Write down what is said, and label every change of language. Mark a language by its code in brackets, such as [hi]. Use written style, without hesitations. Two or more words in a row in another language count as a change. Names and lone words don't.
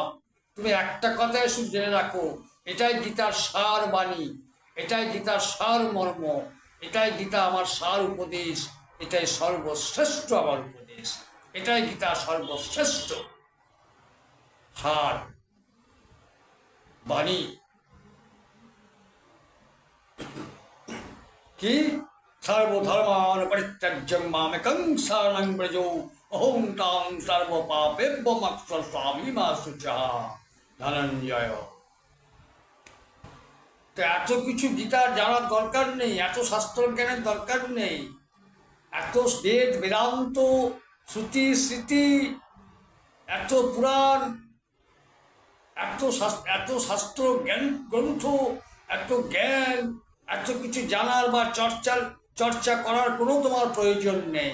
[bn] তুমি একটা কথাই শুধু জেনে রাখো, এটাই গীতার সার বাণী, এটাই গীতার সার মর্ম, এটাই গীতা আমার সার উপদেশ, এটাই সর্বশ্রেষ্ঠ আমার উপদেশ, এটাই গীতা সর্বশ্রেষ্ঠ সার বাণী। কি? [sa] সর্বধর্মান পরিত্যজ্য মামেকং শরণং ব্রজ অহং তাং সর্বপাপেভ্যো মোক্ষয়িষ্যামি মা শুচা। [bn] ধনঞ্জয়, তো এত কিছু গীতার জানার দরকার নেই, এত শাস্ত্র জ্ঞানের দরকার নেই, এত বেদ বেদান্ত শ্রুতি স্মৃতি, এত পুরাণ, এত শাস্ত্র জ্ঞান গ্রন্থ, এত জ্ঞান, এত কিছু জানার বা চর্চা করার কোনো তোমার প্রয়োজন নেই।